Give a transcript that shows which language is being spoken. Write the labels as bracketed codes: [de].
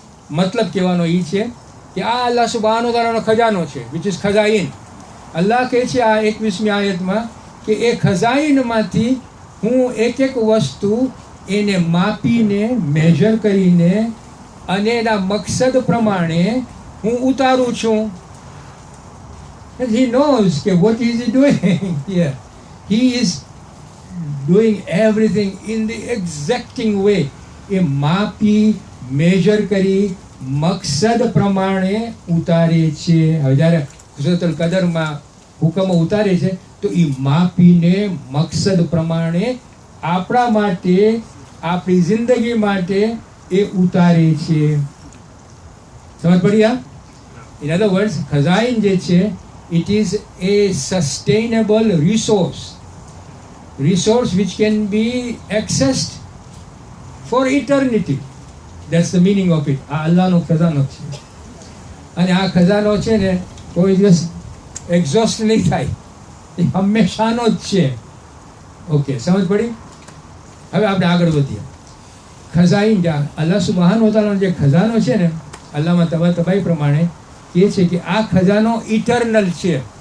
[gu] મતલબ કહેવાનો એ છે કે આ અલ્લાહ સુબ્હાનહુ વ તઆલાનો ખજાનો છે, [en] which is [gu] ખઝાઇન. અલ્લાહ કહે છે આ 21મી આયતમાં કે એ ખઝાઇનમાંથી હું એક વસ્તુ એને માપીને, મેજર કરીને અને એના મકસદ પ્રમાણે હું ઉતારું છું. [en] And he knows what is he doing here. He is doing everything in the exacting way. [gu] એ માપી મેજર કરી મકસદ પ્રમાણે ઉતારે છે. હવે જ્યારે સૂરતુલ કદરમાં હુકમો ઉતારે છે તો એ માપીને મકસદ પ્રમાણે આપણા માટે, આપણી જિંદગી માટે એ ઉતારે છે. સમજ પડી? [en] આ in other words, [gu] ખજાઈન જે છે [en] it is a sustainable resource which can be accessed for eternity. That's the meaning of it. [gu] આ અલ્લાહનો ખજાનો છે અને આ ખજાનો છે ને કોઈ દિવસ એક્ઝોસ્ટ નહીં થાય, એ હંમેશાનો જ છે. ઓકે, સમજ પડી? હવે આપણે આગળ વધીએ. ખજાઈન, અલ્લાહ સુબહાનહુ વ તઆલાનો જે ખજાનો છે ને, અલ્લાહમાં તબાઈ પ્રમાણે એ છે કે આ ખજાનો ઇટરનલ છે.